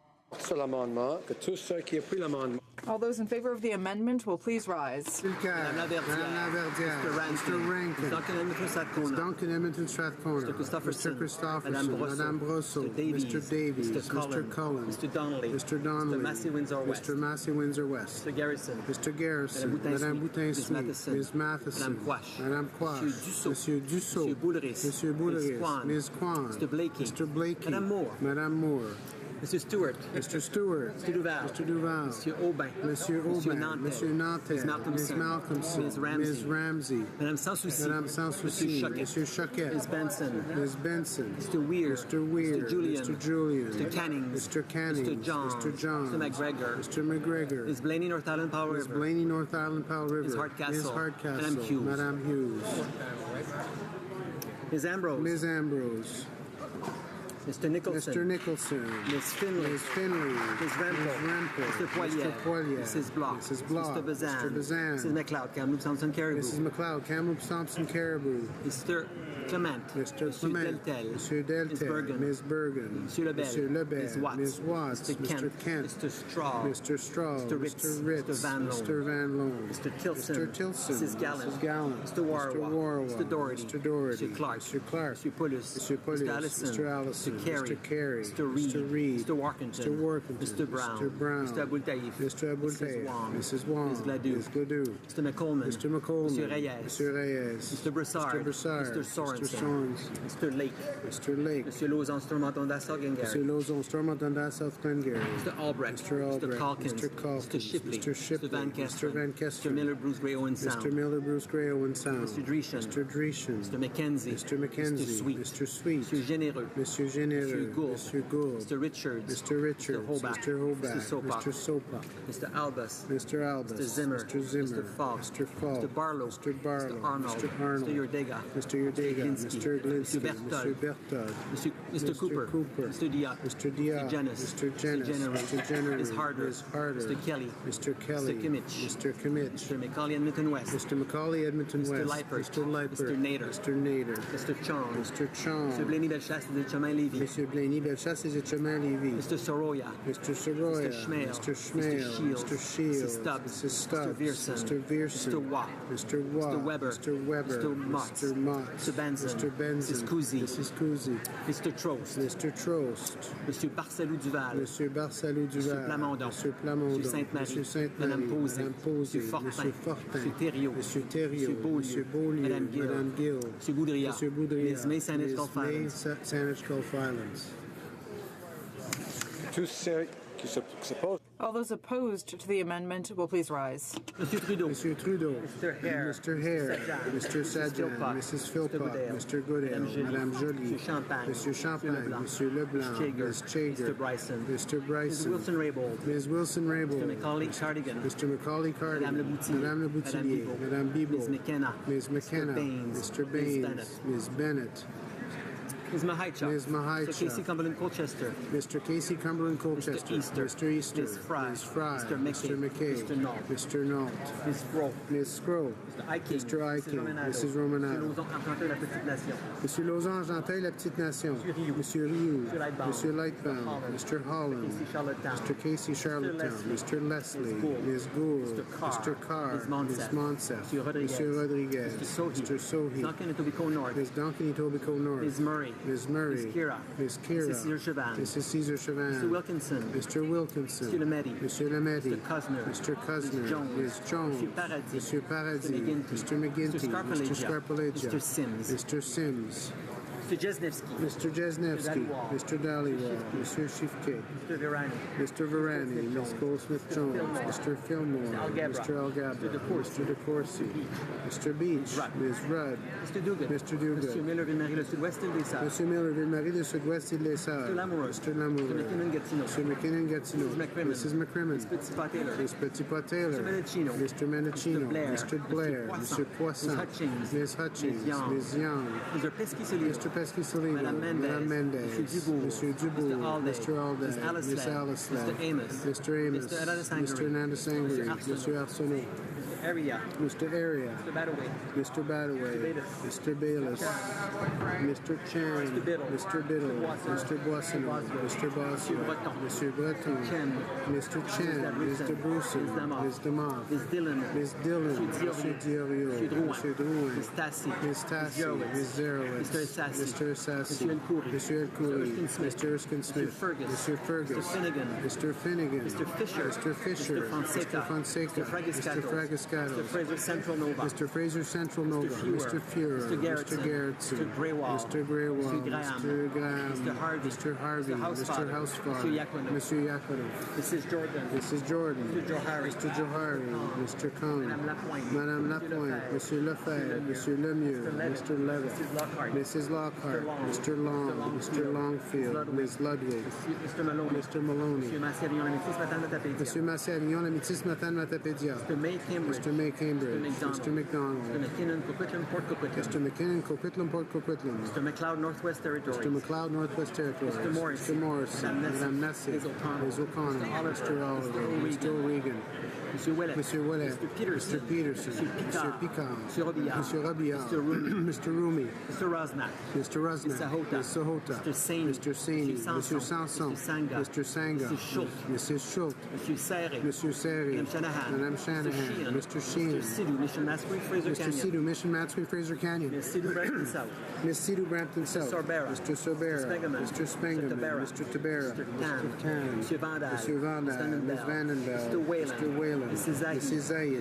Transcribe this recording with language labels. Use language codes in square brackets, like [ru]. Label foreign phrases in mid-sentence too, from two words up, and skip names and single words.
[fr] Sur l'amendement, que tous ceux qui appuient l'amendement. [en] All those in favor of the amendment will please rise. Madame Laverdière, Mr. Rankin, Mr. Duncan Edmonton Strathcona, Mr. Christopherson, Madame Brosseau, Mr. Davies, Mr. Cullen, Mr. Donnelly, Mr. Massey Windsor West, Mr. Garrison, Madame Boutin-Smith, Ms. Matheson, Madame Quash, Monsieur Dussault, Monsieur Boulris, Ms. Kwan, Mr. Blakey, Madame Moore, Mr. Stewart. Mr. Stewart. Mr. Duval. Mr. Duval. Monsieur Aubin. Monsieur Aubin. Monsieur Nantel. Ms. Malcolmson. Ms. Ramsey. Madame Sanssouci. Madame Sanssouci. Monsieur Choquette. Ms. Benson. Ms. Benson. Mr. Weir. Mr. Weir. Mr. Julian. Mr. Julian. Mr. Canning. Mr. Canning. Mr. Johns. Mr. Johns. Mr. McGregor. Mr. McGregor. Ms. Blaney, North Island, Powell Ms. River. Blaney, North Island, Powell River. Ms. Hardcastle. Ms. Hardcastle. Madame Hughes. Madame Hughes. Ms. Ambrose. Ms. Ambrose. Mr. Nicholson. Mr. Nicholson. Ms. Finley. Ms. Finley. Ms. Rempel. Mr. Poilier. Mr. Poilier. Mrs. Block. Mrs. Block. Mr. Bazan. Mr. Bazan. Mrs. McLeod. Kamloops Thompson Caribou. Mrs. McLeod. Kamloops Thompson Caribou. Mr. Clement. Mr. Clement. Deltel. Monsieur Deltel. Ms. Bergen. Ms. Bergen. Monsieur Lebel. Monsieur Lebel. Ms. Watts. Ms. Watts. Mr. Kent. Mr. Mr. Straw. Mr. Straw. Mr. Ritz. Mr. Ritz. Mr. Van Loan. Mr. Van Loan. Mr. Tilson. Mr. Tilson. Mrs. Gallant. Mrs. Gallant. Mr. Warwa. Mr. Warwa. Mr. Doherty. Mr. Doherty. Mr. Clark. Mr. Clark. Mr. Pulis. Mr. Pulis. Mr. Allison. Mr. Allison. Mr. Carey. Mr. Carey. Mr. Reed. Mr. Reed. Mr. Workington. Mr. Workington. Mr. Brown. Mr. Brown. Mr. Abultaif. Mr. Abultaif. Mrs. Wong. Mrs. Wong. Ms. Gladue. Ms. Gladue. Mr. McColeman. Mr. McColeman. Mr. Reyes. Mr. Reyes. Mr. Broussard. Mr. Broussard. Mr. Sorensen. Mr. Sorensen. Mr. Lake. Mr. Lake. Mr. Lauzon, Stormont, South Glengarry. Mr. Lauzon, Stormont, and South Glengarry. Mr. Albrecht. Mr. Albrecht. Mr. Calkins. Mr. Calkins. Mr. Shipley. Mr. Shipley. Mr. Van Kesteren. Mr. Van Kesteren. Mr. Miller, Bruce Gray, Owen Sound. Mr. Miller, Bruce Gray, Owen Sound. Mr. Dreeshen. Mr. Dreeshen. Mr. McKenzie. Mr. McKenzie. Mr. Sweet. Mr. Sweet. Mr. Généreux. Mr. Généreux. Mr. Gould. Mr. Gould. Mr. Richards. Mr. Richards. Mr. Hobart. Mr. Hobart. Mr. Sopak. Mr. Sopak. Mr. Albus. Mr. Albus. Mr. Zimmer. Mr. Zimmer. Mr. Falk. Mr. Falk. Mr. Barlow. Mr. Barlow. Mr. Arnold. Mr. Arnold. Mr. Yordega. Mr. Yordega. Mr. Glinsky. Mr. Berthold. Mr. Berthold. Mr. Cooper. Mr. Diop. Mr. Diop. Mr. Jennis. Mr. Jennis. Mr. Jenner. Ms. Harder. Ms. Harder. Mr. Kelly. Mr. Kelly. Mr. Kimmich. Mr. Kimmich. Mr. Macaulay, Edmonton West. Mr. Macaulay, Edmonton Mr. West. Lippert. Mr. Lippert. Mr. Nader. Mr. Nader. Mr. Chong. Mr. Chong. Mr. Blaney Bellechasse de Chemin-Lévis. Mr. Blaney Bellechasse de Chemin-Lévis. Mr. Soroya. Mr. Soroya. Mr. Schmale. Mr. Schmale. Shields. Mr. Shields. Mrs. Stubbs. Mrs. Stubbs. Mr. Vierson. Mr. Vierson. Mr. Watt. Mr. Watt. Mr. Weber. Mr. Weber. Mr. Mott. Mr. Mott. Mr. Benson. Mr. Benson. Mrs. Cousy. Mrs. Cousy. Mr. Trost. Mr. Trost. Mr. Barcelou Duval. Mr. Barcelou Duval. Mr. Plamondon. Mr. Plamondon. Mr. Sainte-Marie. Mr. Sainte-Marie. Madame Posey. Madame Posey. Mr. Fortin. Mr. Fortin. Mr. Thériault. Mr. Thériault. Mr. Beaulieu. Mr. Beaulieu. Madame Gill. Madame Gill. Mr. Boudria. Mr. Boudria. Ms. May Saanich Gulf Ms. May Islands. Saanich Gulf Islands. All those opposed to the amendment will please rise. Monsieur Trudeau. Monsieur Trudeau. Mr. Hare. Mr. Hare. Mr. Sajan. Mrs. Philpott. Mr. Goodale. Madame Joly. Mr. Champagne. Monsieur Champagne. Monsieur Leblanc. Ms. Chager. Mr. Bryson. Mr. Bryson. Mrs. Wilson-Raybould. Ms. Wilson-Raybould. Mr. Macaulay Cardigan. Mr. Macaulay Cardigan. Madame Leboutillier. Madame Leboutillier. Madame Bibeau. Ms. McKenna. Ms. McKenna. Mr. Baines. Mr. Ms. Baines. Bennett. Ms. Bennett. Ms. Mahichuk. Ms. Mahichuk. Mr. Casey Cumberland Colchester. Mr. Casey Cumberland Colchester. Mr. Easter. Mr. Easter. Ms. Fry. Ms. Fry. Mr. McKay. Mr. McKay. Mr. Nault. Mr. Nault. Ms. Scroll. Ms. Scroll. Mr. Iking. Mr. Iking. Mrs. Romanado. Monsieur Lauzon, Argentin, La Petite Nation. Monsieur Lauzon, Argenteuil, La Petite Nation. Monsieur Rioux. Monsieur Lightbound. Mr. Holland. Mr. Casey Charlottetown. Mr. Leslie. Ms. Gould. Mr. Carr. Ms. Monsef. Monsieur Rodriguez. Mr. Sohi. Duncan Etobicoke North. Ms. Duncan Etobicoke North. Ms. Murray. Ms. Murray. Ms. Kira. Ms. Kira. Mrs. Caesar Chavan. Mrs. Caesar Chavan. Mr. Wilkinson. Mr. Wilkinson. Monsieur Lametti. Monsieur Lametti. Mr. Cosner. Mr. Cosner. Ms. Jones. Ms. Jones. Monsieur Paradis. Monsieur Paradis. Mr. McGinty. Mr. McGinty. Mr. Scarpellegia. Mr. Scarpellegia. Mr. Sims. Mr. Sims. Mr. Jesnevsky. Mr. Jesnevsky. Mr. Dhaliwal. Mr. Shifke. Mr. Virani. Mr. Virani. Ms. Goldsmith-Jones. Mr. Fillmore. Mr. Algabra. Mr. DeCourcy. Mr. Beach. Ms. Rudd. Mr. Dugan. Mr. Dugan. Monsieur Miller-Ville-Marie, le Sud-Ouest île des Sables. Monsieur Miller, Ville-Marie, le Sud-Ouest, île des Sables. Mr. Lamoureux. Mr. Lamoureux. Mr. McKinnon-Gatineau. Mr. McKinnon-Gatineau. Mrs. McCrimmon. Mrs. McCrimmon. Ms. Petit-Pas-Taylor. Ms. Petit-Pas-Taylor. Mr. Menachino. Mr. Menachino. Mr. Blair. Mr. Blair. Mr. Poisson. Ms. Hutchings. Ms. Hutchings. Ms. Young. Ms. Young. Mr. Pesky-Solido. Mr. Pesky-Solido. Madame Mendez. Madame Mendez. Monsieur Dubourg. Monsieur Dubourg. Mr. Alday. Mr. Alday. Ms. Alice Ms. Led. Alice Led. Mr. Amos. Mr. Amos. Mr. Hernandez-Sangre. Mr. Hernandez-Sangre. Mr. Arsenault. Monsieur Arsenault. Area. Mr. Area. Mr. Badaway. Mr. Badaway. Mr. Bayless. Mr. Chan. Mr. Biddle. Mr. Boissonneau. Mr. Bossier. Mr. Breton. Mr. Chen. Mr. Bruce. Ms. DeMoff. Ms. Dillon. Mr. Diorio. Mr. Drouin. Ms. Tassi. Ms. Zerowitz. Mr. Assassi. Mr. El Khoury. Mr. Erskine Smith. Mr. Fergus. Mr. Finnegan. Mr. Fisher. Mr. Fonseca. Mr. Fragiscato. Mr. Fraser Central Nova. Mr. Fuhrer. Mr. Gerritsen. Mr. Graywall. Mr. Graham. Mr. Harvey. Mr. Hausfall. Mr. Yakodov. Mrs. Jordan. Mr. Johari. Mr. Cohn. Madame Lapointe. Mr. Lefebvre. Mr. Lemieux. Mr. Levitt. Mrs. Lockhart. Mr. Long. Mr. Longfield. Ms. Ludwig. Mr. Maloney. [fr] Monsieur Massé-Avignon, la métisse ce matin de Matapédia. [en] Mr. May Cambridge. Mr. McDonald. Mr. McKinnon, Coquitlam, Port Coquitlam. Mr. McLeod, Northwest Territories. Mr. McLeod, Northwest Territories. Mr. Morris. Madame Nessie. Ms. O'Connor. Mr. Oliver. Mr. O'Regan. Monsieur Ouellet. Mr. Peterson. Mr. Picard. Mr. Robillard. Mr. Rumi. Mr. Rosnak. Mr. Sahota. Mr. Saini. Mr. Sanson. Mr. Sanga. Mrs. Schultz. Monsieur Serry. Madame Shanahan. Mr. Sheehan. Mr. Sidhu, Mission Matsui Fraser Canyon. Miss Sidhu Brampton South. Mr. Sobera. Mr. Spengler. Mr. Tabera. Mr. Tan. Monsieur Vanda. Ms. Vandenbell. Mr. Whalen. Mrs. Zayed.